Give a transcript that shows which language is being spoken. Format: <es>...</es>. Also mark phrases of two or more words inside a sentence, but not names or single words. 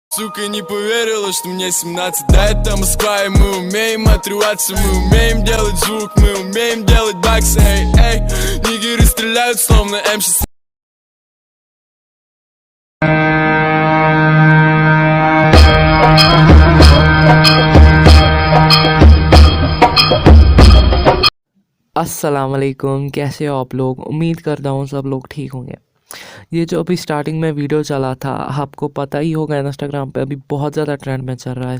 <ru>Сука, не поверила, что мне 17. Да, это Москва, и мы умеем отрываться. Мы умеем делать звук, мы умеем делать баксы. Эй, эй, нигеры стреляют, словно М16.</ru> <ar>السلام عليكم,</ar> <hi>कैसे हो आप लोग। उम्मीद करता हूँ सब लोग ठीक होंगे। ये जो अभी स्टार्टिंग में वीडियो चला था, आपको पता ही होगा इंस्टाग्राम पे अभी बहुत ज़्यादा ट्रेंड में चल रहा है।</hi>